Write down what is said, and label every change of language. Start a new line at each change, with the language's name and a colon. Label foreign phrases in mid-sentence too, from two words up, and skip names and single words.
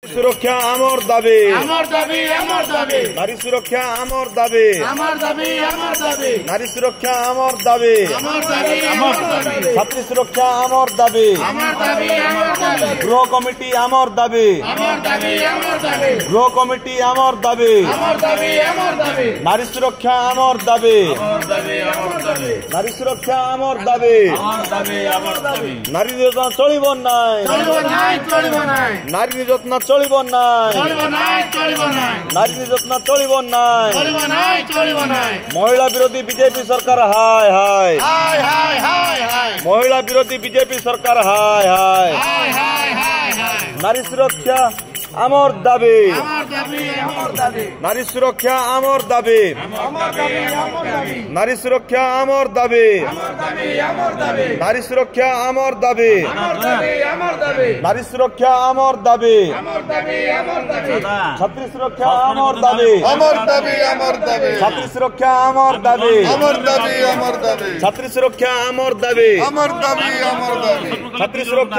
Bangla: সুরক্ষা আমার দাবি নারী সুরক্ষা আমার দাবি নারী সুরক্ষা আমার দাবি ছাত্রী সুরক্ষা আমার দাবি গৃহ কমিটি আমার দাবি গৃহ কমিটি আমার দাবি নারী সুরক্ষা আমার দাবি নারী সুরক্ষা আমার দাবি নারী নির্যাতন চলবে না নারী নির্যাতন চলবে না নারী নির্যাতন চলবে না মহিলা বিরোধী বিজেপি সরকার হায় হায় মহিলা বিরোধী বিজেপি সরকার হায় হায় নারী সুরক্ষা আমার দাবি নারী সুরক্ষা আমার দাবি নারী সুরক্ষা আমার দাবি নারী সুরক্ষা আমার দাবি নারী সুরক্ষা আমার দাবি ছাত্রী সুরক্ষা আমার দাবি ছাত্রী সুরক্ষা আমার দাবি ছাত্রী সুরক্ষা আমার দাবি ছাত্রী সুরক্ষা